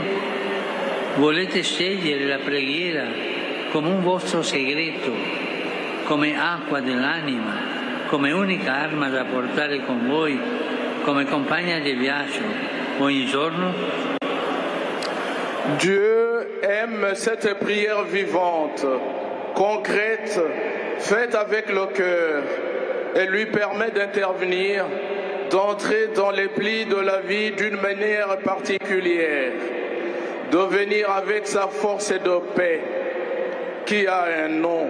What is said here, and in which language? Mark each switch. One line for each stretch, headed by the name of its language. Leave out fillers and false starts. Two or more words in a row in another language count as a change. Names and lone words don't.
Italian: Volete scegliere la preghiera come un vostro segreto, come acqua dell'anima, come unica arma da portare con voi, come compagna di viaggio ogni giorno?
French: Dieu aime cette prière vivante, concrète, faite avec le cœur. Elle lui permet d'intervenir, d'entrer dans les plis de la vie d'une manière particulière, de venir avec sa force et de paix, qui a un nom.